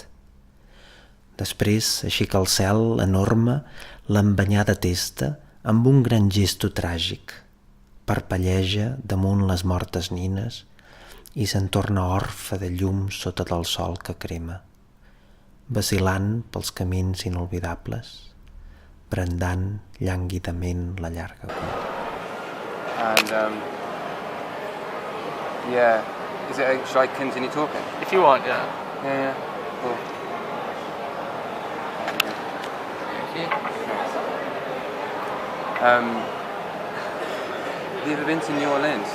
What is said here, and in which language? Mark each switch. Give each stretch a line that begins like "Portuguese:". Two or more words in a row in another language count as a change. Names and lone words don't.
Catalan: Després aixeca el cel enorme l'embanyada testa amb un gran gesto tràgic. Parpelleja damunt les mortes nines i se'n torna orfe de llum sota del sol que crema, vacilant pels camins inolvidables, brandant llànguidament la llarga cua.
English: And yeah, should I continue talking? If you want, yeah. Yeah, cool. Thank you. Have you ever been to New Orleans?